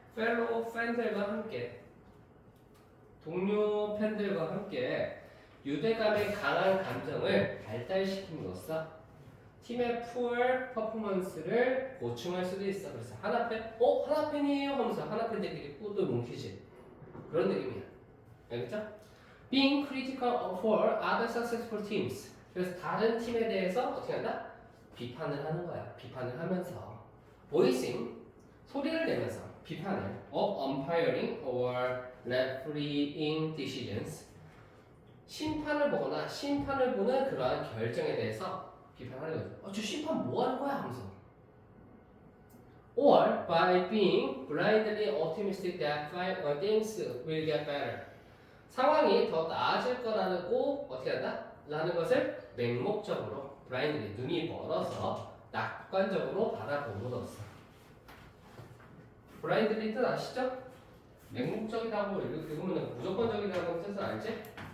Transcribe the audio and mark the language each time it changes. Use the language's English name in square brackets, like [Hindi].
[Korean] fellow 팬들과 함께 동료 팬들과 함께 유대감의 강한 감정을 발달시킴으로써 팀의 푸어 퍼포먼스를 보충할 수도 있어. 그래서 하나팬? 하나팬이에요 하면서 하나팬들끼리 또 뭉치지. 그런 느낌이야. 알겠죠? [English] Being critical for other successful teams. [Korean] 그래서 다른 팀에 대해서 어떻게 한다? 비판을 하는 거야. 비판을 하면서 [English] voicing [Korean] 소리를 내면서 비판을 [English] of umpiring or refereeing decisions [Korean] 심판을 보거나 심판을 보는 그러한 결정에 대해서 비판하는 거죠. 저 심판 뭐 하는 거야? 하면서 [English] or by being blindly optimistic that things will get better [Korean] 상황이 더 나아질 거라고 어떻게 한다? 라는 것을 맹목적으로 blindly 눈이 멀어서 낙관적으로 바라봄으로써 blindly 뜻 아시죠? 맹목적이라고 읽으면 무조건적이라는 뜻은 알지?